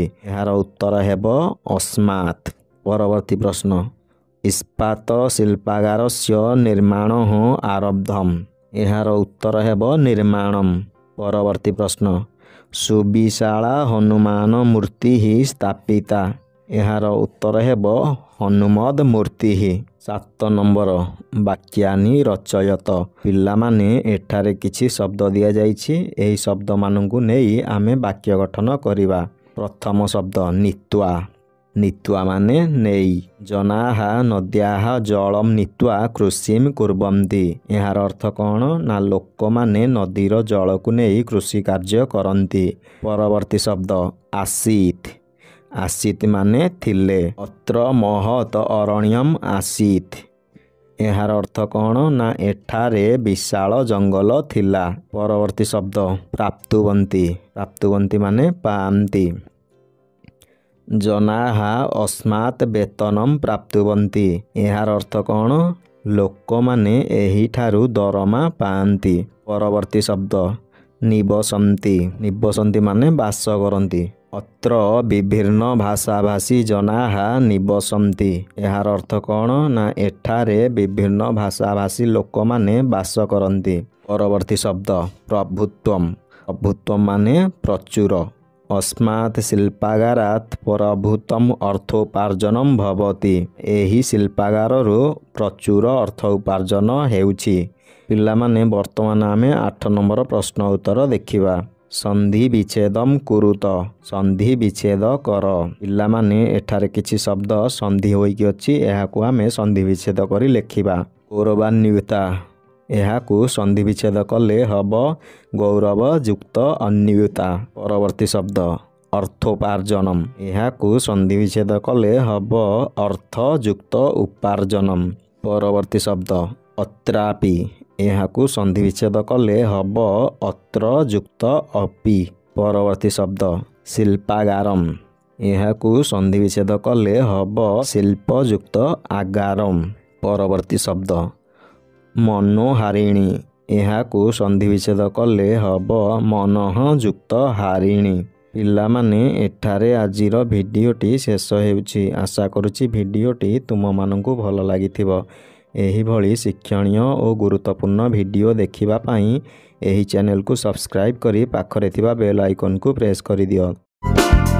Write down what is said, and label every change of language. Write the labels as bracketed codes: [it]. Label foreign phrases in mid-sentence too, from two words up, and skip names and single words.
[or] ଏହାର ଉତ୍ତର ହେବ ଅସ୍ମାତ୍। ପରବର୍ତ୍ତୀ ପ୍ରଶ୍ନ [sa] इस्पात शिल्पागारस्य निर्माणः आरब्धम्। [or] ଏହାର ଉତ୍ତର ହେବ ନିର୍ମାଣମ୍। ପରବର୍ତ୍ତୀ ପ୍ରଶ୍ନ [sa] सुविशाला हनुमान मूर्ति स्थापिता। [or] ଏହାର ଉତ୍ତର ହେବ [sa] हनुमद मूर्ति। 7 नंबर वाक्यानि रचयत। [or] ପିଲାମାନେ ଏଠାରେ କିଛି ଶବ୍ଦ ଦିଆ ଯାଇଛି। ଏହି ଶବ୍ଦ ମାନଙ୍କୁ ନେଇ ଆମେ ବାକ୍ୟ ଗଠନ କରିବା। ପ୍ରଥମ ଶବ୍ଦ ନୀତ୍ୱା। ନୀତ୍ୱା ମାନେ ନେଇ। [sa] जनाः नद्याः जलम नीत्वा कृषिम कुर्वन्ति। [or] ଏହାର ଅର୍ଥ କଣ ନା ଲୋକ ମାନେ ନଦୀର ଜଳ କୁ ନେଇ କୃଷି କାର୍ଯ୍ୟ କରନ୍ତି। ପରବର୍ତ୍ତୀ ଶବ୍ଦ ଆସୀତ। ଆସୀତ ମାନେ ଥିଲେ। [sa] अत्र महत अरण्यम आसीत। [or] ଏହାର ଅର୍ଥ କଣ ନା ଏଠାରେ ବିଶାଳ ଜଙ୍ଗଲ ଥିଲା। ପରବର୍ତ୍ତୀ ଶବ୍ଦ ପ୍ରାପ୍ତୁବନ୍ତି। ପ୍ରାପ୍ତୁବନ୍ତି ମାନେ ପାଆନ୍ତି। [sa] जनाः अस्मात् वेतनम प्राप्तुवन्ति। [or] ଏହାର ଅର୍ଥ କଣ ଲୋକ ମାନେ ଏହି ଠାରୁ ଦରମା ପାଆନ୍ତି। ପରବର୍ତ୍ତୀ ଶବ୍ଦ ନିବସନ୍ତି। ନିବସନ୍ତି ମାନେ ବାସ କରନ୍ତି। [sa] अत्र विभिन्न भाषाभाषी जनाः निवसन्ति। [or] ଏହାର ଅର୍ଥ କଣ ନା ଏଠାରେ ବିଭିନ୍ନ ଭାଷାଭାଷୀ ଲୋକ ମାନେ ବାସ କରନ୍ତି। ପରବର୍ତ୍ତୀ ଶବ୍ଦ ପ୍ରଭୁତ୍ୱମ। ପ୍ରଭୁତ୍ୱମ ମାନେ ପ୍ରଚୁର। [sa] अस्मात् शिल्पागारात् प्रभुत्वम अर्थोपार्जनम भवति। [or] ଏହି ଶିଳ୍ପାଗାରରୁ ପ୍ରଚୁର ଅର୍ଥ ଉପାର୍ଜନ ହେଉଛି। ପିଲାମାନେ ବର୍ତ୍ତମାନ ଆମେ 8 ନମ୍ବର ପ୍ରଶ୍ନ ଉତ୍ତର ଦେଖିବା। [sa] संधि विच्छेदम कुरुत। [or] ସନ୍ଧି ବିଚ୍ଛେଦ କର। ପିଲାମାନେ ଏଠାରେ କିଛି ଶବ୍ଦ ସନ୍ଧି ହୋଇକି ଅଛି। ଏହାକୁ ଆମେ ସନ୍ଧି ବିଚ୍ଛେଦ କରି ଲେଖିବା। गौरवान्विता। ଏହାକୁ ସନ୍ଧି ବିଚ୍ଛେଦ କଲେ ହବ ଗୌରବ ଯୁକ୍ତ ଅନ୍ୱିତା। ପରବର୍ତ୍ତୀ ଶବ୍ଦ ଅର୍ଥୋପାର୍ଜନମ। ଏହାକୁ ସନ୍ଧି ବିଚ୍ଛେଦ କଲେ ହବ ଅର୍ଥ ଯୁକ୍ତ ଉପାର୍ଜନମ। ପରବର୍ତ୍ତୀ ଶବ୍ଦ ଅତ୍ରାପି। ଏହାକୁ ସନ୍ଧି ବିଚ୍ଛେଦ କଲେ ହବ ଅତ୍ର ଯୁକ୍ତ ଅପି। ପରବର୍ତ୍ତୀ ଶବ୍ଦ ଶିଳ୍ପାଗାରମ। ଏହାକୁ ସନ୍ଧି ବିଚ୍ଛେଦ କଲେ ହବ ଶିଳ୍ପ ଯୁକ୍ତ ଆଗାରମ। ପରବର୍ତ୍ତୀ ଶବ୍ଦ ମନୋହାରିଣୀ। ଏହାକୁ ସନ୍ଧି ବିଚ୍ଛେଦ କଲେ ହବ ମନଃ ଯୁକ୍ତ ହାରିଣୀ। ପିଲାମାନେ ଏଠାରେ ଆଜିର ଭିଡିଓଟି ଶେଷ ହେଉଛି। ଆଶା କରୁଛି ଭିଡିଓଟି ତୁମ ମାନଙ୍କୁ ଭଲ ଲାଗିଥିବ। ଏହି ଭଳି ଶିକ୍ଷଣୀୟ ଓ ଗୁରୁତ୍ୱପୂର୍ଣ୍ଣ ଭିଡିଓ ଦେଖିବା ପାଇଁ ଏହି ଚ୍ୟାନେଲ କୁ ସବସ୍କ୍ରାଇବ କରି ପାଖରେ ଥିବା [en] bell icon [or] କୁ ପ୍ରେସ କରି ଦିଅ।